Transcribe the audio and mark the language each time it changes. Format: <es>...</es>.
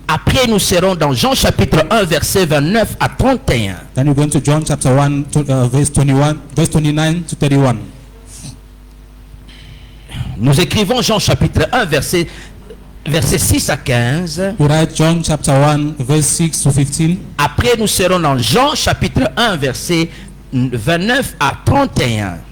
<fr>Après, nous serons dans Jean chapitre 1 verset 29 à 31.</fr> <en>Then we're going to John chapter 1 verse 29 to 31.</en> <fr>Nous écrivons Jean chapitre 1 verset 6 à 15.</fr> <en>We write John chapter 1 verse 6 to 15.</en> <fr>Après, nous serons dans Jean chapitre 1 verset 29 à 31.</fr>